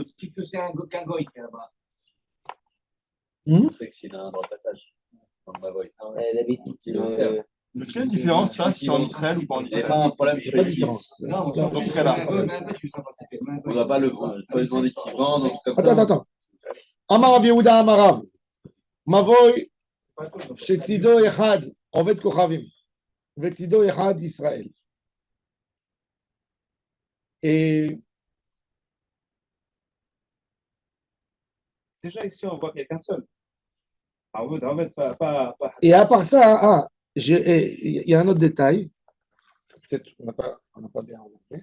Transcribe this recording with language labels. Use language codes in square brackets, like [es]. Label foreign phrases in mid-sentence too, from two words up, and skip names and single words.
[fr] C'est que c'est un Goy qui est là-bas. Je sais que s'il a un droit de passage. Dans le Mavoy. Il le sert. Est-ce qu'il y a une différence, ça, si c'est en Israël ou pas en Il n'y a Israël? pas un problème. Il n'y a pas de différence. Dans ce cas-là. On ne va pas le pas lui demander qu'il vende, un truc comme ça. Attends. [he] אמר רב יהודה אמר רב. מבוי שצידו אחד עובד כוכבים. וצידו אחד ישראל. [fr] Et Déjà ici, on voit qu'il n'y a qu'un seul. Ah oui, en fait, pas. Et à part ça, il y a un autre détail. Peut-être qu'on n'a pas bien remarqué.